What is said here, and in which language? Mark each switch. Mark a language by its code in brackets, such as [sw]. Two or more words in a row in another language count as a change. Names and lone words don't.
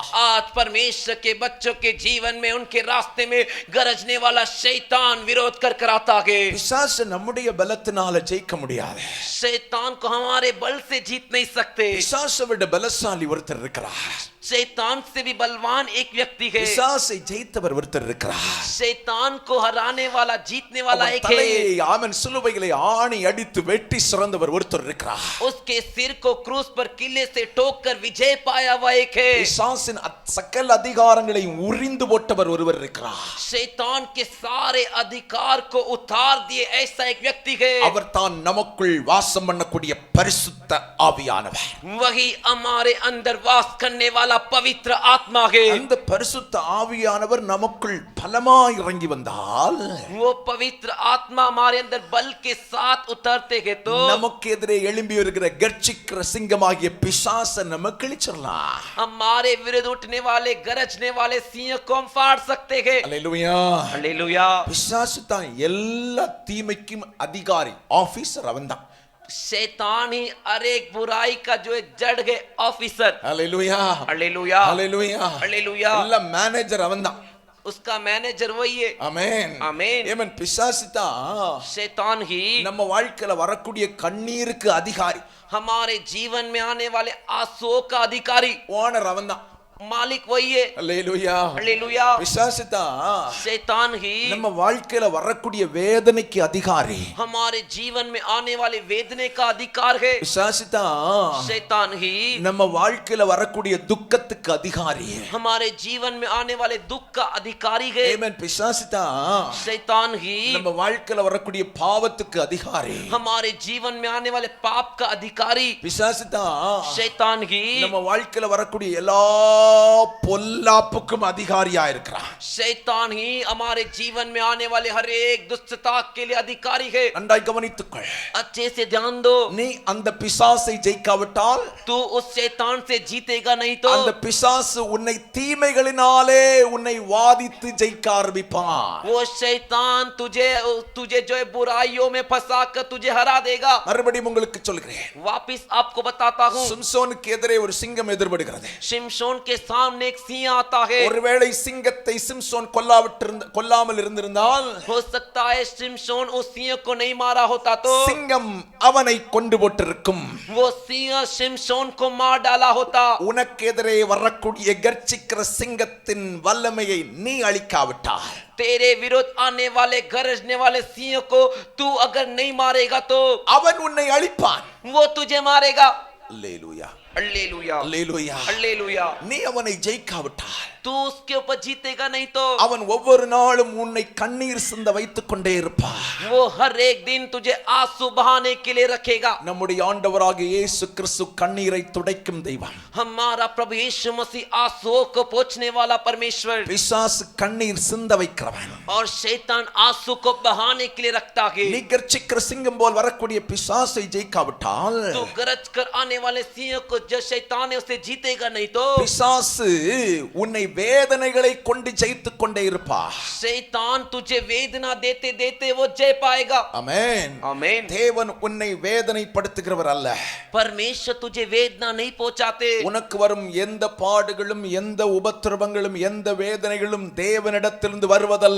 [hi] आज परमेश्वर के बच्चों के जीवन में उनके रास्ते में गरजने वाला शैतान विरोध कर आता है। [ta] பிசாசு நம்முடைய பலத்தினால ஜெயிக்க முடியாது. [hi] शैतान को हमारे बल से जीत नहीं सकते। [ta] பிசாசை விட பலசாலி ஒருத்தர் இருக்கிறார். [hi] शैतान से भी बलवान एक व्यक्ति है। [ta] பிசாசை ஜெயித்தவர் ஒருத்தர் இருக்கிறார். [hi] शैतान को हराने वाला जीतने वाला एक है। [ta] தலையை அவன் சிலுவைகளை ஆணி அடித்து வெட்டி சிறந்தவர் ஒருத்தர் இருக்கிறார். [hi] उसके सिर को क्रूस पर किले से ठोककर विजय पाया हुआ एक है। [ta] பிசாசின் சகல அதிகாரங்களையும் உரிந்து போட்டவர் ஒருவர் இருக்கிறார். [hi] शैतान के सारे अधिकार को उतार दिए ऐसा एक व्यक्ति है। [ta] அவர் தான் நமக்குள் வாசம் பண்ணக்கூடிய பரிசுத்த ஆவியானவர். [hi] वही हमारे अंदर वास करने वाला पवित्र आत्मा है। [ta] அந்த பரிசுத்த ஆவியானவர் நமக்குள் பலமாய் இறங்கி வந்தால் [hi] वो पवित्र आत्मा हमारे अंदर बल के साथ उतरते हैं तो [ta] நமக்கு எதிரே எழும்பி வருகிற கர்ச்சிக்கிற சிங்கமாகிய பிசாசை நம்ம கிழிச்சிடலாம். [hi] हमारे विरुद्ध उठने वाले गरजने वाले सिंह को हम फाड़ सकते हैं। [ta] அல்லேலூயா. [hi] हालेलुया। [ta] பிசாசு தான் எல்லா தீமைக்கும் அதிகாரி, ஆபீசர் அவன்தான். [hi] शैतान ही हर एक बुराई का जो है जड़ है ऑफिसर। [ta] அல்லேலூயா. [hi] हालेलुया। [ta] அல்லேலூயா. [hi] हालेलुया। [ta] எல்லா மேனேஜர் அவன்தான். [hi] उसका मैनेजर वही है। [ta] ஆமென். [hi] आमीन। [ta] ஏமன் பிசாசு தான் [hi] शैतान ही [ta] நம்ம வாழ்க்கையில வரக்கூடிய கண்ணீருக்கு அதிகாரி. [hi] हमारे जीवन में आने वाले आंसुओं का अधिकारी, [ta] ஓனர் அவன்தான். [hi] मालिक वही है। [ta] அல்லேலூயா. [hi] हालेलुया। [ta] பிசாசு தான் [hi] शैतान ही [ta] நம்ம வாழ்க்கையில வரக்கூடிய வேதனைக்கு அதிகாரி. [hi] हमारे जीवन में आने वाले वेदने का अधिकार है। [ta] பிசாசு தான் [hi] शैतान ही [ta] நம்ம வாழ்க்கையில வரக்கூடிய துக்கத்துக்கு அதிகாரி. [hi] हमारे जीवन में आने वाले दुख का अधिकारी है। [ta] ஆமென். பிசாசு தான் [hi] शैतान ही [ta] நம்ம வாழ்க்கையில வரக்கூடிய பாவத்துக்கு அதிகாரி. [hi] हमारे जीवन में आने वाले पाप का अधिकारी। [ta] பிசாசு தான் [hi] शैतान ही [ta] நம்ம வாழ்க்கையில வரக்கூடிய எல்லா பொல்லாப்புக்கும் அதிகாரியா இருக்கிறான். [hi] शैतान ही हमारे जीवन में आने वाले हर एक दुष्टता के लिए अधिकारी है। [ta] நன்றாய் கவனித்துக்கொள். [hi] अच्छे से ध्यान दो। [ta] நீ அந்த பிசாசை ஜெயிக்காவிட்டால் [hi] तू उस शैतान से जीतेगा नहीं तो [ta] அந்த பிசாசு உன்னை தீமைகளினாலே உன்னை வாதித்து ஜெயிக்க ஆரம்பிப்பான். [hi] वो शैतान तुझे जो है बुराइयों में फंसा कर तुझे हरा देगा। [ta] மறுபடியும் உங்களுக்கு சொல்கிறேன். [hi] वापिस आपको बताता हूँ। [ta] சிம்சோனுக்கு எதிரே ஒரு சிங்கம் எதிர்படுகிறது. [hi] शिमशोन के सामने एक सिंह आता है। [ta] ஒருவேளை சிங்கத்தை சிம்சோன் கொல்லாமல் இருந்திருந்தால் [hi] हो सकता है शिमशोन उस सिंह को नहीं मारा होता तो [ta] சிங்கம் அவனை கொண்டு போட்டிருக்கும். [hi] वो सिंह शिमशोन को मार डाला होता। [ta] உனக்கு எதிரே வரக்கூடிய கர்ச்சிக்கிற சிங்கத்தின் வல்லமையை நீ அழிக்காவிட்டால் [hi] तेरे विरोध आने वाले गरजने वाले सिंह को तू अगर नहीं मारेगा तो [ta] அவன் உன்னை அழிப்பான். [hi] वो तुझे मारेगा। [ta] அல்லேலூயா. [hi] हालेलुया। [ta] அல்லேலூயா. [hi] हालेलुया। [ta] நீ அவனை ஜெயிக்காவிட்டால் [hi] तू उसके ऊपर जीतेगा नहीं तो [ta] அவன் ஒவ்வொரு நாளும் உன்னை கண்ணீர் சிந்த வைத்துக் கொண்டே இருப்பான். [hi] वो हर एक दिन तुझे आंसू बहाने के लिए रखेगा। [ta] நம்முடைய ஆண்டவராகிய இயேசு கிறிஸ்து கண்ணீரை துடைக்கும் தெய்வம். [hi] हमारा प्रभु यीशु मसीह आंसुओं को पोंछने वाला परमेश्वर। [ta] பிசாசு கண்ணீர் சிந்த வைக்கிறவன். [hi] और शैतान आंसू को बहाने के लिए रखता है। [ta] நீ கர்ச்சிக்கிற சிங்கம் போல் வரக்கூடிய பிசாசை ஜெயிக்காவிட்டால் [hi] तू गरज कर आने वाले सिंह को जो शैतान है उसे जीतेगा नहीं तो [ta] பிசாசு உன்னை வேதனைகளை கொண்டு ஜெயித்துக் கொண்டே இருப்பார். [hi] शैतान तुझे वेदना देते देते वो जय पाएगा। [ta] ஆமென். [hi] आमीन। [ta] தேவன் உன்னை வேதனைப்படுத்துகிறவர் அல்ல. [hi] परमेश्वर तुझे वेदना नहीं पहुंचाते। [ta] உனக்கு வரும் எந்த பாடுகளும் எந்த உபத்திரவங்களும் எந்த வேதனைகளும் தேவனிடத்திலிருந்து வருவதல்ல.